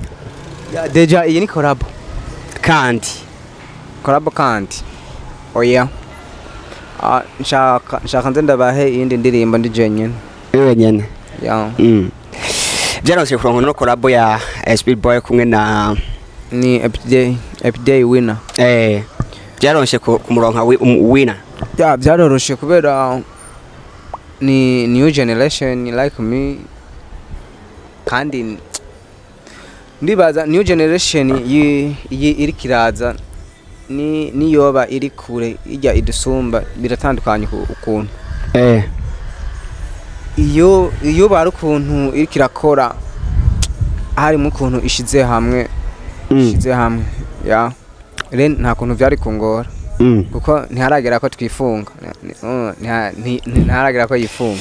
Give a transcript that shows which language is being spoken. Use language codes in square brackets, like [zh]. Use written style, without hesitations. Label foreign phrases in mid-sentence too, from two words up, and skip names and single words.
[rn] deja iyi ni collab kandi oya nshaka nze ndabahe iyindi ndirimbo ndi jenyine wewe nyene ya byaronse kurongo no collab ya Speedy kumwe na ni everyday winner byaronse ku muronka winner ya byaroroshe kubera ni [en] new generation like me [rn] kandi ndibaza [en] new generation [rn] iri kiraza ni yoba iri kure ijya idusumba biratandukanye ukuntu iyo bari ukuntu iri kirakora hari mu kuntu ishize hamwe ya ren nta kuntu byari kungora kuko ntiharagera ko twifunga ntiharagera ko yifunga